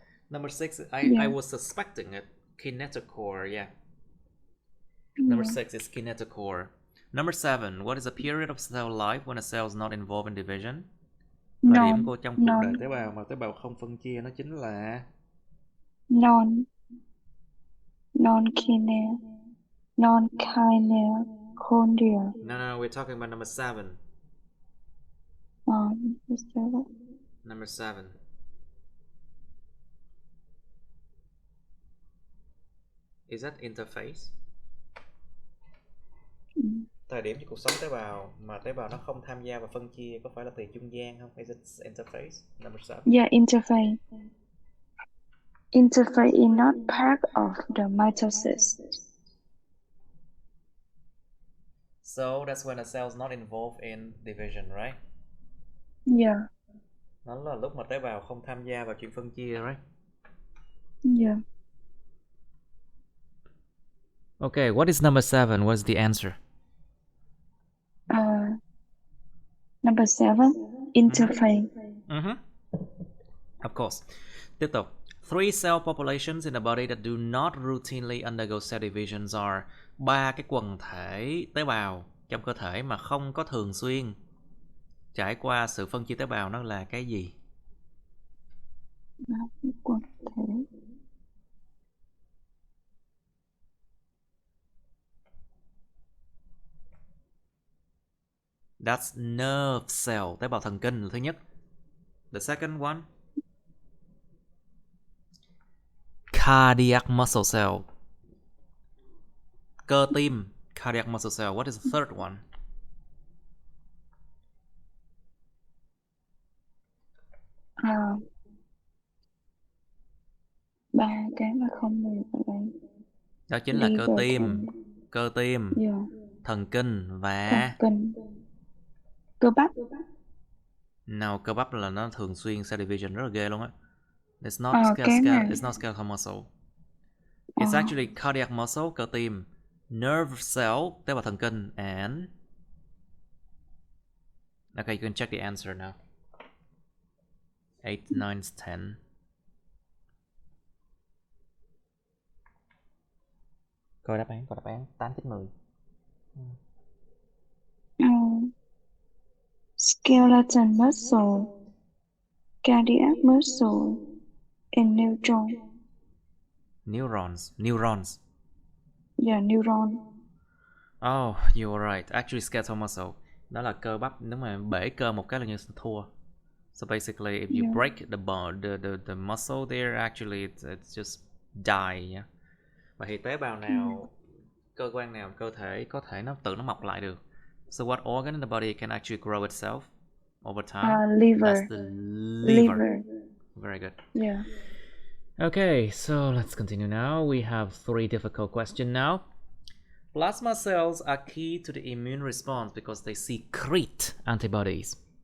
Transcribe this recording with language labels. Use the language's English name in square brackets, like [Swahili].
[English] Number 6, I was suspecting it. Kinetochore, yeah. Number 6 is kinetochore. Number 7, what is a period of cell life when a cell is not involved in division? [Vietnamese] Thời điểm trong cuộc đời tế bào mà tế bào không phân chia nó chính là [English] non-kinetochondria. No, we're talking about number 7. Number 7. Is that interface? [Vietnamese] Thời điểm trong cuộc sống tế bào mà tế bào nó không tham gia và phân chia có phải là từ trung gian không? [English] Is it interface? Number 7. Yeah, interface. Interface is not part of the mitosis. So that's when a cell is not involved in division, right? Yeah. [Vietnamese] Nó là lúc mà tế bào không tham gia vào chuyện phân chia, [English] right? Yeah. Okay, what is number 7? What's the answer? Number 7, interface. Of course. [Vietnamese] Tiếp tục. [English] 3 cell populations in the body that do not routinely undergo cell divisions are. [Vietnamese] 3 cái quần thể tế bào trong cơ thể mà không có thường xuyên trải qua sự phân chia tế bào, nó là cái gì? 3 cái quần thể. [English] That's nerve cell, [Vietnamese] tế bào thần kinh là thứ nhất. [English] The second one, cardiac muscle cell, [Vietnamese] cơ tim, [English] cardiac muscle cell. What is the third one? [Vietnamese] Ba cái mà không được ở đây. Đó chính là cơ tim, thần kinh và cơ bắp. nào, cơ bắp là nó thường xuyên cell division rất là ghê luôn á. [English] It's not skeletal muscle. It's actually cardiac muscle, [Vietnamese] cơ tim, [English] nerve cell, [Vietnamese] tế bào thần kinh, [English] and okay, you can check the answer now. 8, 9, 10. [Vietnamese] Coi đáp án 8, 9, 10. [English] Skeletal muscle, cardiac muscle, and Neurons. Yeah, neuron. Oh, you were right. Actually, skeletal muscle. [Vietnamese] Đó là cơ bắp. Nếu mà bể cơ một cái là như thua. [English] So basically, if you break the bone, the muscle there, actually it's just die. Yeah? [Vietnamese] Và thì tế bào nào, cơ quan nào, cơ thể có thể nó tự nó mọc lại được. [English] So what organ in the body can actually grow itself over time? Liver. That's the liver. Very good. Yeah. Okay, so let's continue now. We have 3 difficult questions now. Plasma cells are key to the immune response because they secrete antibodies.